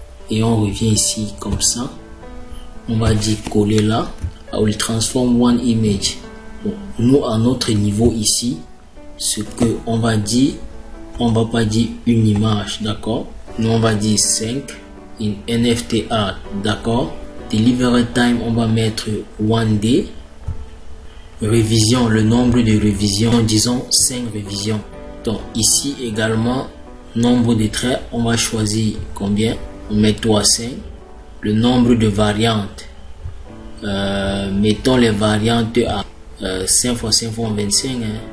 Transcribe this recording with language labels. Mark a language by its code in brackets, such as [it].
[fr] Et on revient ici comme ça. On va dire coller là. [en] I will transform one image. [fr] Bon, nous, à notre niveau ici, ce que on va dire, on va pas dire une image, d'accord? Nous, on va dire 5 in NFT art, d'accord? Delivery time, on va mettre 1 day. Révision, le nombre de révisions, disons 5 révisions. Donc, ici également, nombre de traits, on va choisir combien? On met 5. Le nombre de variantes, mettons les variantes à 5 x 5 font 25. Hein.